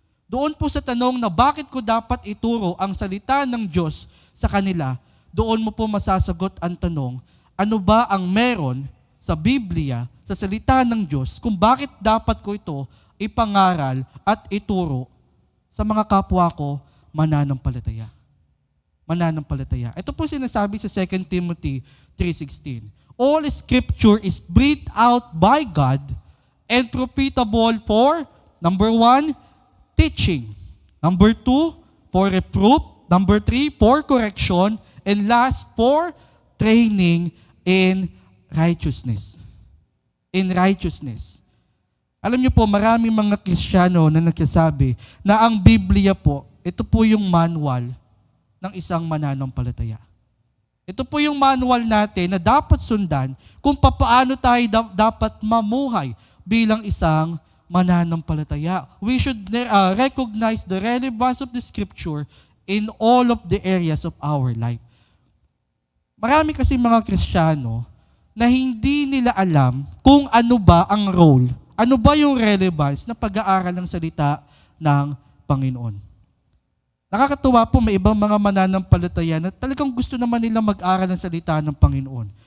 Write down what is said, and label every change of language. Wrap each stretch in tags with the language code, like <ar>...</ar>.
<tl>Doon po sa tanong na bakit ko dapat ituro ang salita ng Diyos sa kanila, doon mo po masasagot ang tanong, ano ba ang meron sa Biblia, sa salita ng Diyos, kung bakit dapat ko ito ipangaral at ituro sa mga kapwa ko mananampalataya. Mananampalataya. Ito po sinasabi sa 2 Timothy 3:16.</tl> <en>all Scripture is breathed out by God and profitable for, number 1, teaching. Number 2, for reproof. Number 3, for correction. And last, for training in righteousness. In righteousness.</en> <tl>Alam niyo po, maraming mga Kristiyano na nagsasabi na ang Biblia po, ito po yung manual ng isang mananampalataya. Ito po yung manual natin na dapat sundan kung paano tayo dapat mamuhay bilang isang mananampalataya.</tl> <en>We should recognize the relevance of the Scripture in all of the areas of our life.</en> <tl>Marami kasi mga Kristiyano na hindi nila alam kung ano ba ang role, ano ba yung relevance na pag-aaral ng salita ng Panginoon. Nakakatuwa po, may ibang mga mananampalataya na talagang gusto naman nila mag-aral ng salita ng Panginoon.</tl>